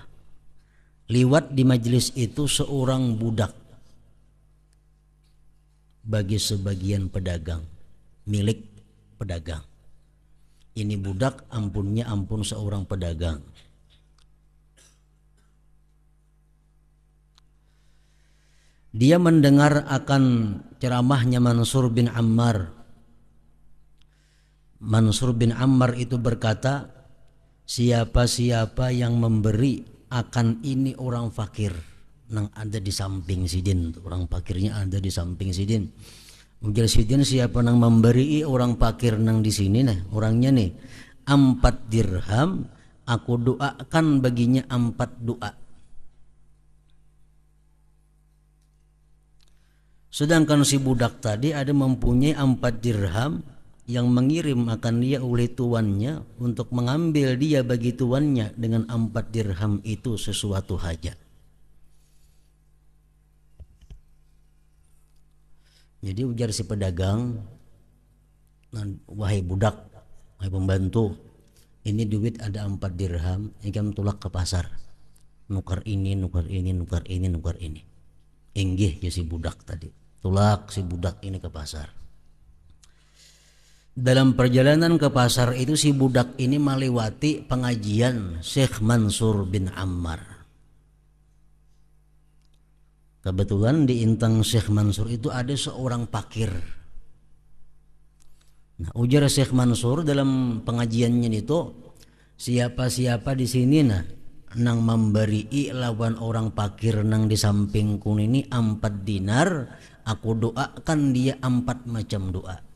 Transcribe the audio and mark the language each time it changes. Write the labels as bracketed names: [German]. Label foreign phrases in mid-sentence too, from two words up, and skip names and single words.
[Indonesian] Liwat di majlis itu seorang budak bagi sebagian pedagang, milik pedagang. Ini budak ampunnya ampun seorang pedagang. Dia mendengar akan ceramahnya Mansur bin Ammar. [Banjar] Mansur bin Ammar itu berkata, siapa-siapa yang memberi akan ini orang fakir nang ada di samping sidin, orang fakirnya ada di samping sidin. Ujar sidin, siapa nang memberi orang fakir nang di sini nah, orangnya nih 4 dirham, aku doakan baginya 4 doa. Sedangkan si budak tadi ada mempunyai 4 dirham yang mengirim akan dia oleh tuannya untuk mengambil dia bagi tuannya dengan 4 dirham itu sesuatu hajat. Jadi ujar si pedagang, wahai budak, wahai pembantu, ini duit ada 4 dirham, ikam tulak ke pasar, nukar ini, nukar ini, nukar ini, nukar ini. Inggih ya si budak tadi, tulak si budak ini ke pasar. Dalam perjalanan ke pasar itu si budak ini melewati pengajian Syekh Mansur bin Ammar. Kebetulan di intang Syekh Mansur itu ada seorang fakir. Nah, ujar Syekh Mansur dalam pengajiannya itu, siapa-siapa di sini nah nang memberi lawan orang fakir nang di sampingku ini 4 dinar, aku doakan dia 4 macam doa.